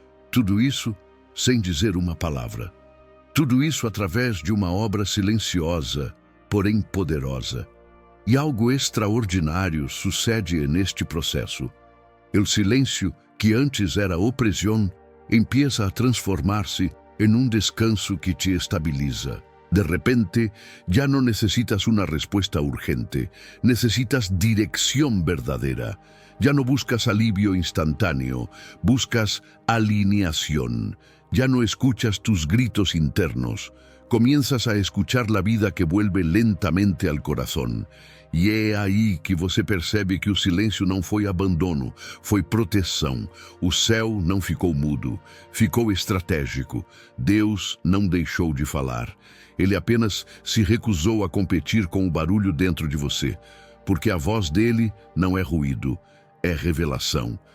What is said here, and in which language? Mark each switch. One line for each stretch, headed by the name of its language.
Portuguese: Tudo isso sem dizer uma palavra. Tudo isso através de uma obra silenciosa, porém poderosa. E algo extraordinário sucede neste processo. O silêncio, que antes era opressão,
Spanish: empieza
Portuguese: a transformar-se em um descanso que te estabiliza.
Spanish: De repente, ya no necesitas una respuesta urgente, necesitas dirección verdadera. Ya no buscas alivio instantáneo, buscas alineación. Ya no escuchas tus gritos internos. Comienzas a escuchar la vida que vuelve lentamente al corazón.
Portuguese: E é aí que você percebe que o silêncio não foi abandono, foi proteção. O céu não ficou mudo, ficou estratégico. Deus não deixou de falar. Ele apenas se recusou a competir com o barulho dentro de você, porque a voz dele não é ruído, é revelação.